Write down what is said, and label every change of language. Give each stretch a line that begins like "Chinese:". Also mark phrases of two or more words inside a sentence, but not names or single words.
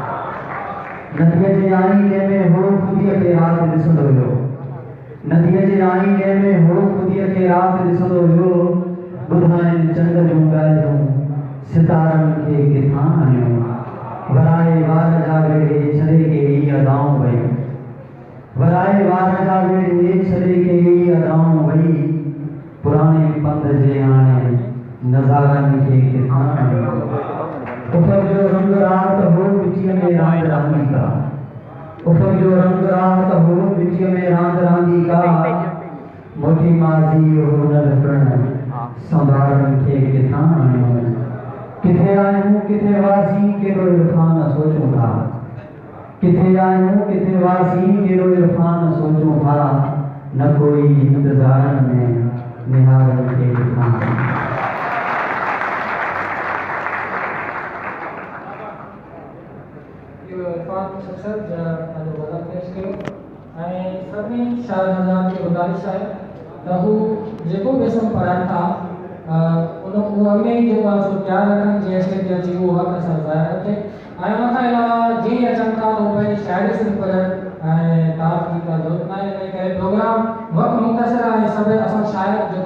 Sindhi: नदीअ जे आईने में हो ख़ुदीअ ते राति ॾिसंदो हुयो नदीअ जे आईने में हो खुदीअ खे रात ॾिसंदो वियो ॿुधाइनि चंड जूं ॻाल्हियूं सितारनि खे किथां आणियो वराए वार जा वेड़े छॾे के ई अदाऊं वई वराए वार जा वेड़े छॾे के ई अदाऊं वई पुराने पंध जे हाणे नज़ारनि खे किथां आणियो उफ़क़ जो रंग रात हो मिटीअ में रांदि रांदी का उफ़क़ जो रंग रात हो मिटीअ में रांदि रांदी का मोटी माज़ी हो न लकड़न संभालनि खे किथां आणियो किथे आयूं किथे वासी कहिड़ो इरफान सोचूं था किथे आयूं किथे वासी कहिड़ो इरफान सोचूं था न कोई इंतज़ारनि में निहारनि खे किथां
Urdu: سبھی شاعر حضرات کی گزارش ہے
Sindhi: त हू जेको बि असां पढ़नि था उन में जेको आहे सो प्यार रखनि जीअं शेर अची उहो हक़ असां ज़ाहिर रखे ऐं उनखां अलावा जीअं अचनि था उहो पंहिंजी शाइरी सिर्फ़ु पढ़नि ऐं तारीफ़ जी का ज़रूरत न आहे इन करे प्रोग्राम वक़्तु मुख़्तसिर आहे सभु असां शायर जेको